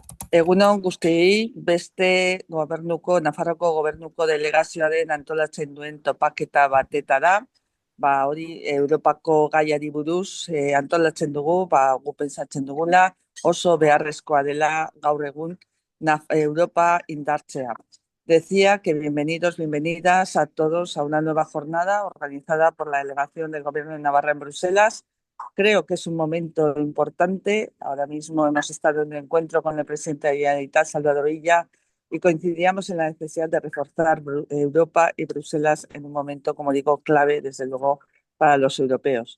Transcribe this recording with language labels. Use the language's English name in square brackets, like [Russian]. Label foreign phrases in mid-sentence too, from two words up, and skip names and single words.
[Basque] Egun on guztiei, beste Nafarroko gobernuko delegazioaren antolatzen duen topaketa batetara, hori Europako gaiari buruz antolatzen dugu, gu pentsatzen dugula, oso beharrezkoa dela gaur egun Europa indartzea. [Spanish] Decía que bienvenidos, bienvenidas a todos a una nueva jornada organizada por la delegación del Gobierno de Navarra en Bruselas. Creo que es un momento importante. Ahora mismo hemos estado en un encuentro con el presidente de la Generalitat, Salvador Illa, y coincidíamos en la necesidad de reforzar Europa y Bruselas en un momento, como digo, clave, desde luego, para los europeos.